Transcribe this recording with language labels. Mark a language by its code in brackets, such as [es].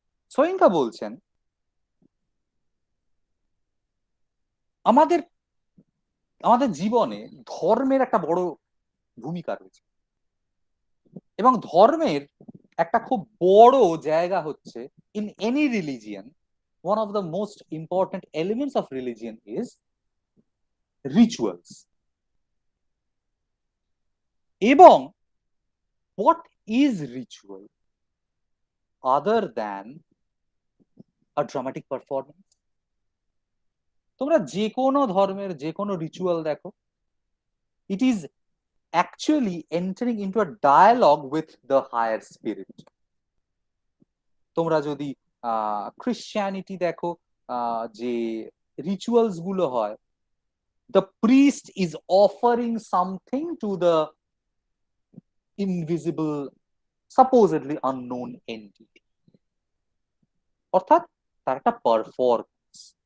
[bn] সোয়িঙ্কা বলছেন আমাদের আমাদের জীবনে ধর্মের একটা বড় ভূমিকা রয়েছে, এবং ধর্মের একটা খুব বড় জায়গা হচ্ছে, [en] In any religion one of the most important elements of religion is rituals. এবং what is ritual other than a dramatic performance? [bn] তোমরা যে কোনো ধর্মের যে কোনো রিচুয়াল দেখো, [en] it is actually entering into a dialogue with the higher spirit. [bn] তোমরা যদি ক্রিশ্চিয়ানিটি দেখো, যে রিচুয়ালস গুলো হয়, [en] the priest is offering something to the invisible, supposedly unknown entity, [bn] অর্থাৎ তার একটা পারফরমেন্স।